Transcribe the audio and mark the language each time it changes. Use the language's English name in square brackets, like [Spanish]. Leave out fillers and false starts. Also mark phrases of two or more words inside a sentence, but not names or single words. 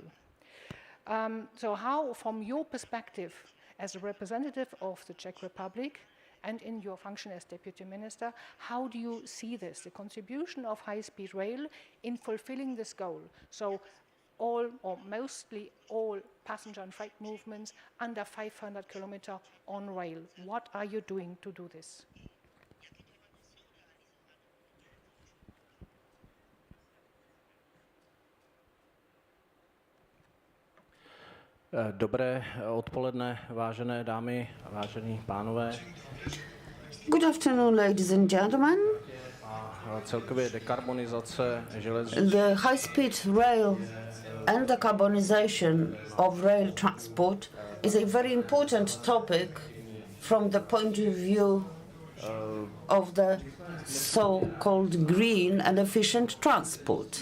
[English] So how, from your perspective as a representative of the Czech Republic, and in your function as Deputy Minister, how do you see this, the contribution of high-speed rail in fulfilling this goal? So all or mostly all passenger and freight movements under 500 kilometers on rail. What are you doing to do this? [Czech] Dobré odpoledne, vážené dámy a vážení pánové. [English] Good afternoon, ladies and gentlemen. [Czech] Celkově dekarbonizace železnic. [English] The high-speed rail and decarbonization of rail transport is a very important topic from the point of view of the so-called green and efficient transport.